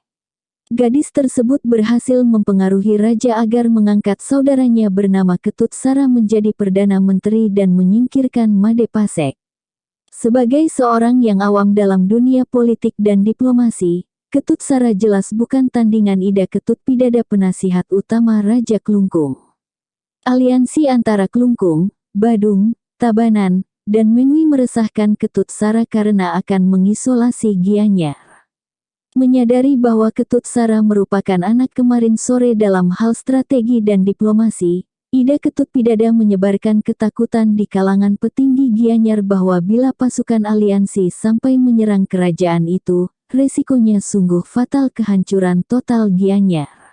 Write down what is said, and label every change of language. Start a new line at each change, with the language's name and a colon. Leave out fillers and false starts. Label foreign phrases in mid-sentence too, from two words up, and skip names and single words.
Indonesian: Gadis tersebut berhasil mempengaruhi raja agar mengangkat saudaranya bernama Ketut Sara menjadi Perdana Menteri dan menyingkirkan Made Pasek. Sebagai seorang yang awam dalam dunia politik dan diplomasi, Ketut Sara jelas bukan tandingan Ida Ketutpidada penasihat utama Raja Klungkung. Aliansi antara Klungkung, Badung, Tabanan, dan Mengwi meresahkan Ketut Sara karena akan mengisolasi Gianyar. Menyadari bahwa Ketut Sara merupakan anak kemarin sore dalam hal strategi dan diplomasi, Ida Ketutpidada menyebarkan ketakutan di kalangan petinggi Gianyar bahwa bila pasukan aliansi sampai menyerang kerajaan itu, resikonya sungguh fatal kehancuran total Gianyar.